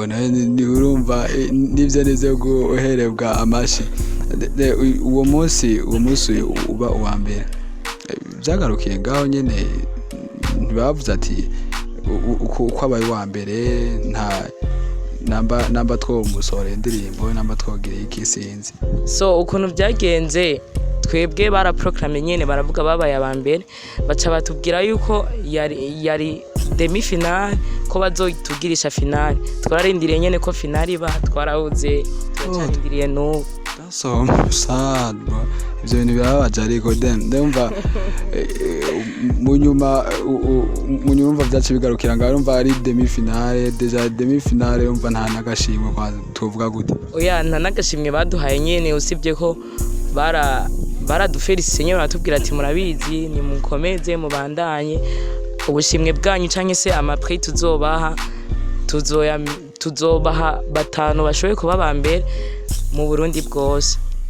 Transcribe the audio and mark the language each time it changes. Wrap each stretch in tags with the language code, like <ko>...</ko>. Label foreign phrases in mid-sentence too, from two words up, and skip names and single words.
<rn>ni urumva nivyo neze guherebwa amashi uwo munsi uba uwa mbere byagarukiye ngaho nyene ntibavuze ati uko abaye uwa mbere nta namba two musore indirimbo namba twogira iki sinzi so ukuntu byagenze twebwe baraproclame nyene baravuga babaye abambere baca batubwira yuko yari</rn> <fr>demi finale</fr> <rn>ko bazotugirisha finale twararindiriye nyene ko finale iba twarahuze turacarindiriye n'ubu</rn> <en>so sad bro</en> <rn>ivyo bintu birababaje ariko ndumva munyuma vyacu bigarukira ngaho urumva ari</rn> <fr>demi finale deja demi finale</fr> <rn>urumva nta nagashimwe kwa tuvuga gute oya nta nagashimwe baduhaye nyene usibye ko baradufelicite nyene baratubwira ati murabizi ni mukomeze mubandanye ubushimwe bwanyu canke se amaprix tuzobaha batanu bashoboye kuba bambere mu Burundi bwose</rn>